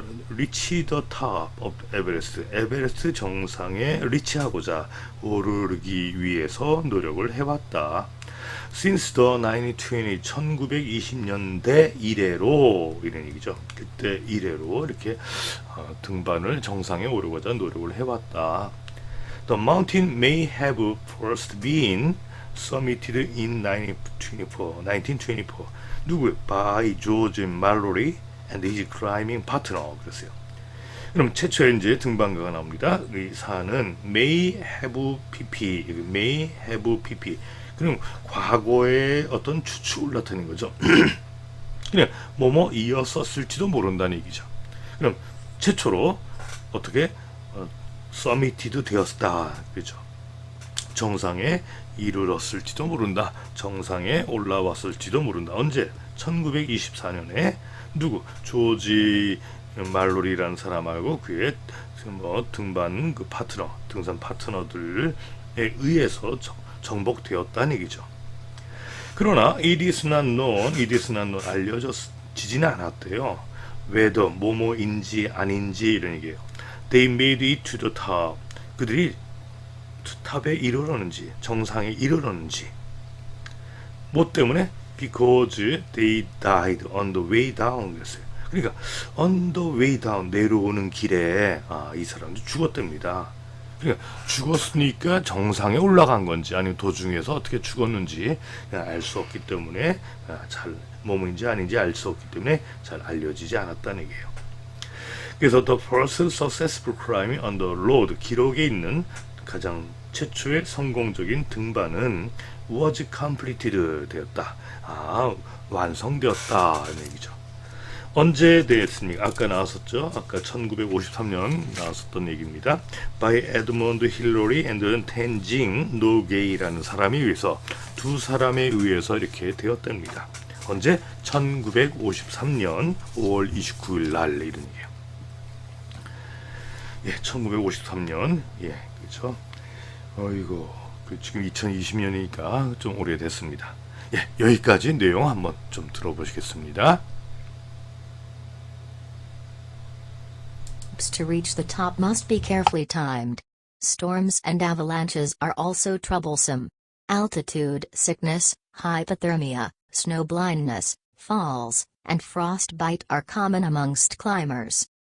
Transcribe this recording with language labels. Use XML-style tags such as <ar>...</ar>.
<en>reach the top of Everest.</en> <ko>에베레스트 정상에 리치하고자 오르기 위해서 노력을 해왔다.</ko> <en>Since the</en> <ko>1920년대 이래로, 이런 얘기죠. 그때 이래로 이렇게 등반을 정상에 오르고자 노력을 해왔다.</ko> <en>The mountain may have first been summited in 1924.</en> <ko>누구?</ko> <en>By George Mallory and his climbing partner.</en> <ko>그랬어요. 그럼 최초의 이제 등반가가 나옵니다. 이 사는 may have pp. 그럼 과거의 어떤 추측을 나타내는 거죠. 그냥 뭐뭐 이었었을지도 모른다는 얘기죠. 그럼 최초로 어떻게 서미티드 되었다. 그렇죠. 정상에 이르렀을지도 모른다. 정상에 올라왔을지도 모른다. 언제? 1924년에 누구? 조지 말로리라는 사람하고 그의 등반 그 파트너, 등산 파트너들에 의해서 정복되었다는 얘기죠. 그러나</ko> <en>it is not known,</en> <ko>알려지지는 않았대요. whether 뭐뭐인지 아닌지 이런 얘기예요.</ko> <en>They made it to the top.</en> <ko>그들이 탑에 이르렀는지, 정상에 이르렀는지. 뭐 때문에?</ko> <en>Because they died on the way down.</en> <ko>그랬어요. 그러니까</ko> <en>on the way down,</en> <ko>내려오는 길에 이 사람도 죽었답니다. 그러니까 죽었으니까 정상에 올라간 건지 아니면 도중에서 어떻게 죽었는지 알 수 없기 때문에 잘 몸인지 아닌지 알 수 없기 때문에 잘 알려지지 않았다는 얘기예요. 그래서</ko> <en>the first successful climb on the road</en> <ko>기록에 있는 가장 최초의 성공적인 등반은</ko> <en>was completed</en> <ko>되었다. 완성되었다는 얘기죠. 언제 되었습니까? 아까 나왔었죠. 아까 1953년 나왔었던 얘기입니다. By Edmund Hillary and Tenzing Norgay라는 사람에 의해서 두 사람에 의해서 이렇게 되었답니다. 언제? 1953년 5월 29일 날 이런 얘기예요. 예, 1953년 예, 그렇죠. 어이고 지금 2020년이니까 좀 오래됐습니다. 예, 여기까지 내용 한번 좀 들어보시겠습니다.</ko> <en>To reach the top must be carefully timed. Storms and avalanches are also troublesome. Altitude sickness, hypothermia, snow blindness, falls, and frostbite are common amongst climbers.</en>